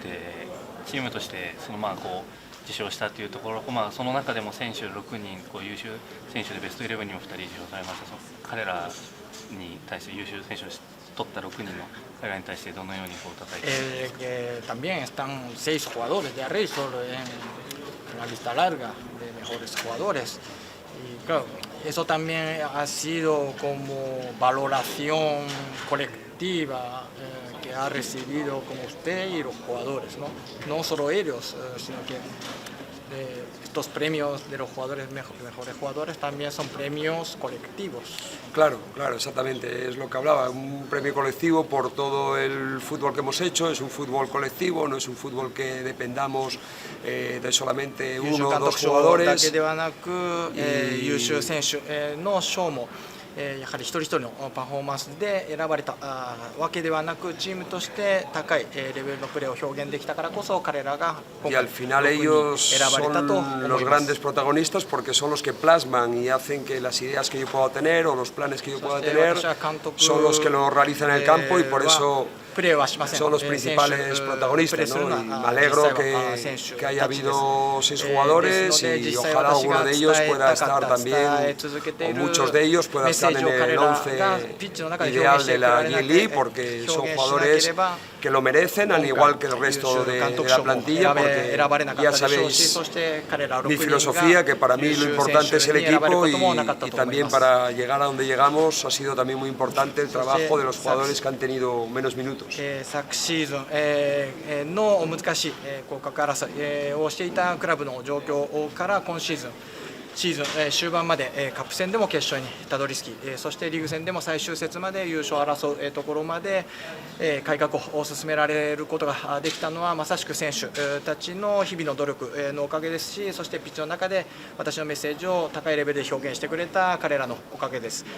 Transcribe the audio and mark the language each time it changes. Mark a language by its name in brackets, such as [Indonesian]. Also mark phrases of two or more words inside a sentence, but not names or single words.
[Japanese] チームとしてその受賞したというところ、その中でも選手6人優秀選手でベスト11にも2人受賞されました。彼らに対して優秀選手を取った6人の彼らに対してどのように叩いて [Spanish] también están 6 jugadores de Razor en la lista larga de mejores jugadores. Y claro, eso también ha sido como valoración colectiva que ha recibido como usted y los jugadores, no solo ellos, sino que estos premios de los jugadores mejores jugadores también son premios colectivos. Claro, claro, exactamente, es lo que hablaba, un premio colectivo por todo el fútbol que hemos hecho, es un fútbol colectivo, no es un fútbol que dependamos de solamente uno o dos jugadores. [Japanese] やはり一人一人のパフォーマンスで選ばれたわけではなく、チームとして高いレベルのプレーを表現できたからこそ、彼らが今回選ばれたと思います。 [Spanish] los grandes protagonistas porque son los que plasman y hacen que las ideas que yo pueda tener o los planes que yo pueda tener son los que lo realizan en el campo y por eso son los principales protagonistas, ¿no? Y me alegro que haya habido 6 jugadores y ojalá alguno de ellos pueda estar también, o muchos de ellos puedan estar en el 11 ideal de la J-League porque son jugadores que lo merecen al igual que el resto de la plantilla, porque ya sabéis mi filosofía, que para mí lo importante es el equipo y también para llegar a donde llegamos ha sido también muy importante el trabajo de los jugadores que han tenido menos minutos. [Japanese] 昨シーズンの難しい降格争いをしていたクラブの状況から今シーズン終盤までカップ戦でも決勝にたどり着き、そしてリーグ戦でも最終節まで優勝を争うところまで改革を進められることができたのはまさしく選手たちの日々の努力のおかげですし、そしてピッチの中で私のメッセージを高いレベルで表現してくれた彼らのおかげです。